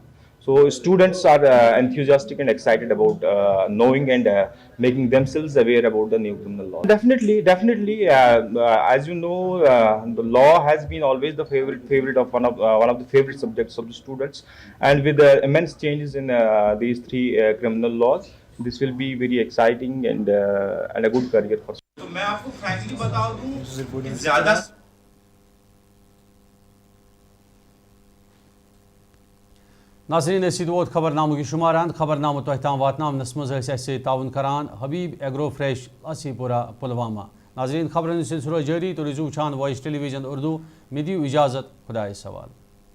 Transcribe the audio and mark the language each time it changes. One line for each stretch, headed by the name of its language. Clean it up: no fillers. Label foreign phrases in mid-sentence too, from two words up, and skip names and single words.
English: So students are enthusiastic and excited about knowing and making themselves aware about the new criminal law. Definitely. As you know, the law has been always the favorite of one of the favorite subjects of the students. And with the immense changes in these 3 criminal laws, this will be very exciting and a good career for.
Urdu: تو میں آپ کو frankly بتا دوں زیادہ
Kashmiri: ناظرین اسید ووت خبر نامہ کی شماران. خبر نامہ تہ تام واتناونس مز اسے تعاون کران حبیب ایگرو فریش لاسی پورہ پلوامہ. ناظرین خبرن سلسلہ جاری تو روزو وچھان وائس ٹیلی ویژن اردو. مے دیو اجازت، خدائے سوال.